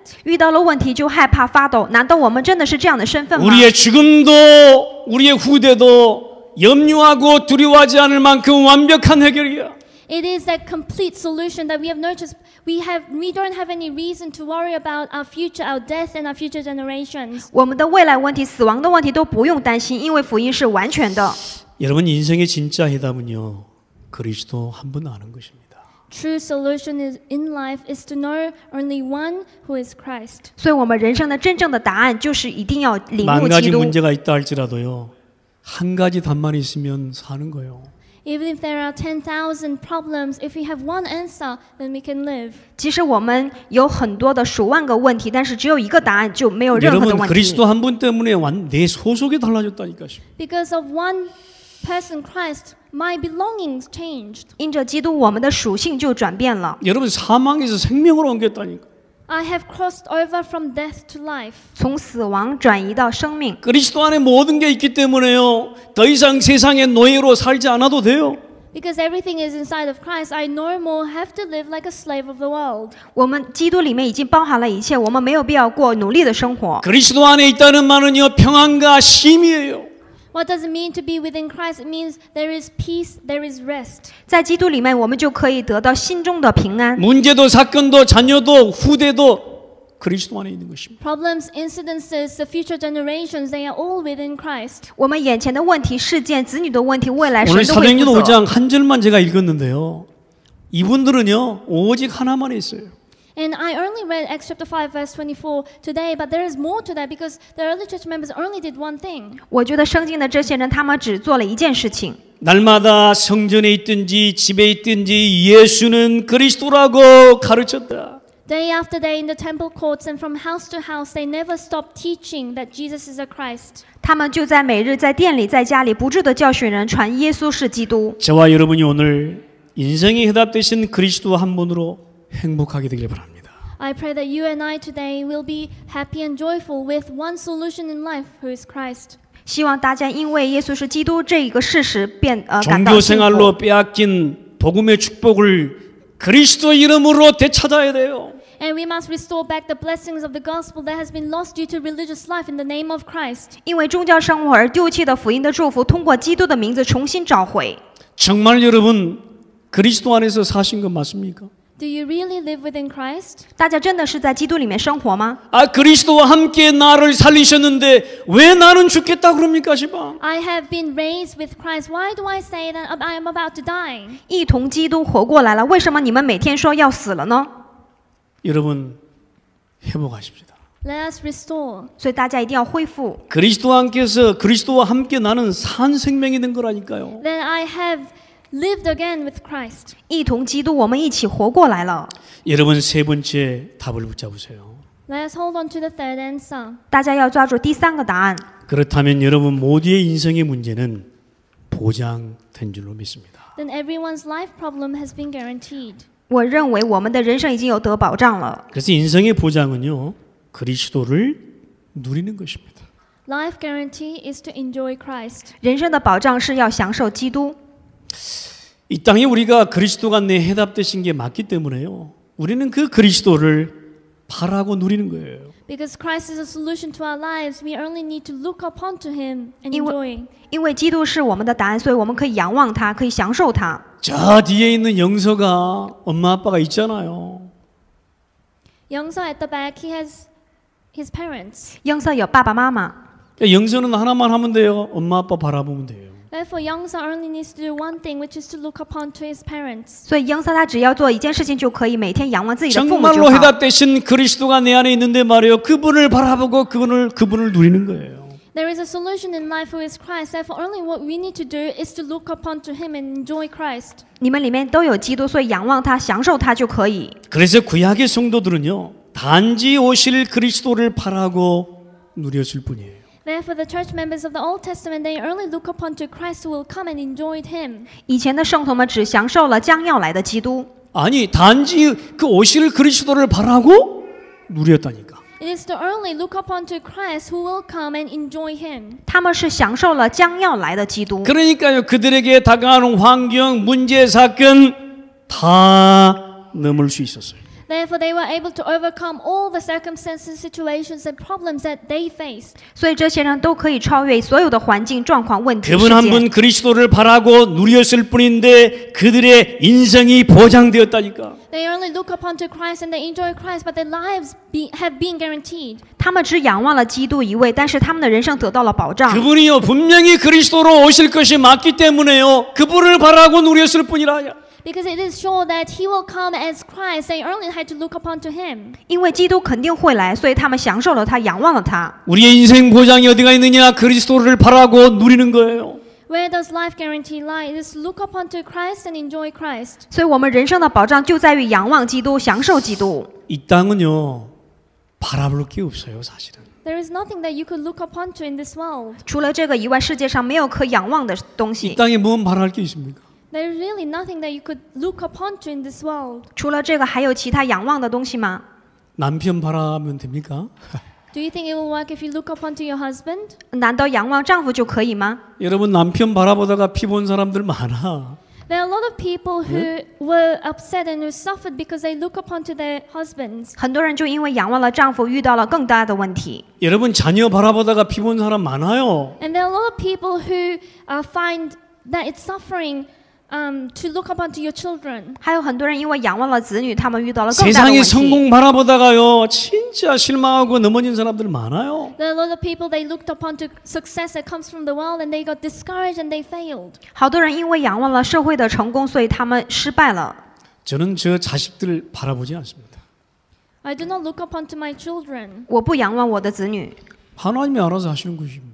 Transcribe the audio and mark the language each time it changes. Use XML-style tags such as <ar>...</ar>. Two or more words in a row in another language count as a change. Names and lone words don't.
<zh>遇到了问题就害怕发抖，难道我们真的是这样的身份吗？</zh> <ko>우리의 죽음도 우리의 후대도 염려하고 두려워하지 않을 만큼 완벽한 해결이야.</ko> <en>It is that complete solution that we have noticed. We don't have any reason to worry about our future, our death, and our future generations.</en> <zh>我们的未来问题、死亡的问题都不用担心，因为福音是完全的。</zh> <ko>여러분 인생의 진짜 해답은요 그리스도 한 분 아는 것입니다.</ko> <en>True solution in life is to know only one who is Christ.</en> <zh>所以，我们人生的真正的答案就是一定要领悟</zh> <ko>만</ko> <zh>基</zh> <ko>가지</ko> <zh>督。</zh> <ko>문제가 있다 할지라도요 한 가지 답만 있으면 사는 거예요.</ko> <en>Even if there are 10,000 problems, if we have one answer, then we can live.</en> <zh>即使我们有很多的数万个问题，但是只有一个答案，就没有任何的</zh> <ko>여러분</ko> <zh>问题。</zh> <ko>그리스도 한 분 때문에 내 소속이 달라졌다니까.</ko> <en>Because of one person, Christ, my belongings changed.</en> <zh>因着基督，我们的属性就转变了，</zh> <ko>여러분 사망에서 생명으로 옮겼다니까.</ko> <en>I have crossed over from death to life.</en> <zh>从死亡转移到生命。</zh> <ko>그리스도 안에 모든 게 있기 때문에요 더 이상 세상의 노예로 살지 않아도 돼요.</ko> <en>Because everything is inside of Christ, I no more have to live like a slave of the world.</en> <zh>我们基督里面已经包含了一切，我们没有必要过努力的生活。</zh> <ko>그리스도 안에 있다는 말은요 평안과 쉼이에요.</ko> <en>What does it mean to be within Christ? It means there is peace, there is rest.</en> <zh>在基督里面，我们就可以得到心中的平安。</zh> <ko>문제도 사건도 자녀도 후대도 그리스도 안에 있는 것입니다.</ko> <en>Problems, incidences, the future generations, they are all within Christ.</en> <zh>我们眼前的问题、事件、子女的问题、未来，</zh> <ko>오늘</ko> <zh>神都会</zh> <ko>사도행전</ko> <zh>负责。</zh> <ko>5장 한 절만 제가 읽었는데요. 이분들은요 오직 하나만 했어요.</ko> <en>And I only read Acts chapter 5 verse 24 today, but there is more to that because the early church members only did one thing.</en> <zh>我觉得圣经的这些人，他们只做了一件事情。</zh> <ko>날마다 성전에 있든지 집에 있든지 예수는 그리스도라고 가르쳤다.</ko> <en>Day after day in the temple courts and from house to house, they never stopped teaching that Jesus is a Christ.</en> <zh>他们就在每日在店里、在家里不住的教训人，传耶稣是基督。</zh> <ko>저와 여러분이 오늘 인생의 해답 되신 그리스도 한 분으로 행복하게 되길 바랍니다.</ko> <en>I pray that you and I today will be happy and joyful with one solution in life, who is Christ.</en> <zh>希望大家因为耶稣是基督这一个事实感到</zh> <ko>종교</ko> <zh>幸福。</zh> <ko>생활로 빼앗긴 복음의 축복을 그리스도 이름으로 되찾아야 돼요.</ko> <en>And we must restore back the blessings of the gospel that has been lost due to religious life in the name of Christ.</en> <zh>因为宗教生活而丢弃的福音的祝福，通过基督的名字重新找回。</zh> <ko>정말 여러분 그리스도 안에서 사신 건 맞습니까?</ko> <en>Do you really live within Christ?</en> <zh>大家真的是在基督里面生活吗？</zh> <ko>아 그리스도와 함께 나를 살리셨는데 왜 나는 죽겠다 그럽니까 시방?</ko> <en>I have been raised with Christ. Why do I say that I am about to die?</en> <zh>一同基督活过来了，为什么你们每天说要死了呢？</zh> <ko>여러분 회복하십시다.</ko> <en>Let us restore.</en> <zh>所以大家一定要恢复。</zh> <ko>그리스도와 함께 나는 산 생명이 된 거라니까요.</ko> <en>That I have lived again with Christ.</en> <zh>一同基督，我们一起活过来了。</zh> <ko>여러분 세 번째 답을 붙잡으세요.</ko> <en>Let us hold on to the third answer.</en> <zh>大家要抓住第三个答案。</zh> <ko>그렇다면 여러분 모두의 인생의 문제는 보장된 줄로 믿습니다.</ko> <en>Then everyone's life problem has been guaranteed.</en> <zh>我认为我们的人生已经有得保障了。</zh> <ko>그래서 인생의 보장은요 그리스도를 누리는 것입니다.</ko> <en>Life guarantee is to enjoy Christ.</en> <zh>人生的保障是要享受基督。</zh> <ko>이 땅에 우리가 그리스도가 내 해답 되신 게 맞기 때문에요. 우리는 그 그리스도를 바라고 누리는 거예요.</ko> <en>Because Christ is a solution to our lives, we only need to look upon to Him and enjoy.</en> <zh>因为基督是我们的答案，所以我们可以仰望他，可以享受他。</zh> <ko>저 뒤에 있는 영서가 엄마 아빠가 있잖아요.</ko> <en>Youngso at the back, he has his parents.</en> <zh>英瑟有爸爸妈妈，</zh> <ko>영서는 하나만 하면 돼요. 엄마 아빠 바라보면 돼요.</ko> <en>Therefore, Youngso only needs to do one thing, which is to look upon to his parents.</en> <zh>所以英瑟他只要做一件事情就可以，每天仰望自己的父母就</zh> <ko>정말로</ko> <zh>好。</zh> <ko>해답 되신 그리스도가 내 안에 있는데 말이에요. 그분을 바라보고 그분을 누리는 거예요.</ko> <en>There is a solution in life who is Christ. Therefore, only what we need to do is to look upon to Him and enjoy Christ.</en> <zh>你们里面都有基督，所以仰望他，享受他就可以。</zh> <ko>그래서 구약의 성도들은요. 단지 오실 그리스도를 바라고 누렸을 뿐이에요.</ko> <en>Therefore, the church members of the Old Testament, they only look upon to Christ who will come and enjoy Him.</en> <zh>以前的圣徒们只享受了将要来的基督，</zh> <ko>아니 단지 그 오실 그리스도를 바라고 누렸다니까.</ko> <en>It is to only look upon to Christ who will come and enjoy Him.</en> <zh>他们是享受了将要来的基督。</zh> <ko>그러니까요. 그들에게 다가오는 환경, 문제, 사건 다 넘을 수 있었어요.</ko> <en>Therefore, they were able to overcome all the circumstances, situations, and problems that they faced.</en> <zh>所以这些人都可以超越所有的环境、状况、问题、事</zh> <ko>그분 한</ko> <zh>件。</zh> <ko>분 그리스도를 바라고 누렸을 뿐인데 그들의 인생이 보장되었다니까.</ko> <en>They only look upon to Christ and they enjoy Christ, but their lives have been guaranteed.</en> <zh>他们只仰望了基督一位，但是他们的人生得到了保障。</zh> <ko>그분이요 분명히 그리스도로 오실 것이 맞기 때문에요. 그분을 바라고 누렸을 뿐이라.</ko> <en>Because it is sure that He will come as Christ. They only had to look upon to Him.</en> <zh>因为基督肯定会来，所以他们享受了他，仰望了他。</zh> <ko>우리의 인생 보장이 어디가 있느냐? 그리스도를 바라고 누리는 거예요.</ko> <en>Where does life guarantee lie? It is to look upon to Christ and enjoy Christ.</en> <zh>所以我们人生的保障就在于仰望基督，享受基督。</zh> <ko>이 땅은요 바라볼 게 없어요 사실은.</ko> <en>There is nothing that you could look upon to in this world.</en> <zh>除了这个以外，世界上没有可仰望的东</zh> <ko>이</ko> <zh>西。</zh> <ko>땅에 뭔 바랄 게 있습니까?</ko> <en>There is really nothing that you could look upon to in this world.</en> <zh>除了这个，还有其他仰望的东西吗？</zh> <ko>남편 바라면 됩니까?</ko> <en>Do you think it will work if you look upon to your husband?</en> <zh>难道仰望丈夫就可以吗？</zh> <ko>여러분 남편 바라보다가 피 본 사람들 많아.</ko> <en>There are a lot of people who were upset and who suffered because they look upon to their husbands.</en> <zh>很多人就因为仰望了丈夫，遇到了更大的问题。</zh> <ko>여러분 자녀 바라보다가 피 본 사람 많아요.</ko> <en>And there are a lot of people who find that it's suffering to look upon to your children.</en> <zh>还有很多人因为仰望了子女，他们遇到了更大的</zh> <ko>세상의</ko> <zh>问题。</zh> <ko>성공 바라보다가요 진짜 실망하고 넘어진 사람들 많아요.</ko> <en>There are a lot of people they looked upon to success that comes from the world and they got discouraged and they failed.</en> <zh>好多人因为仰望了社会的成功，所以他们失败了。</zh> <ko>저는 저 자식들 바라보지 않습니다.</ko> <en>I do not look upon to my children.</en> <zh>我不仰望我的子女，</zh> <ko>하나님이 알아서 하시는 것입니다.</ko>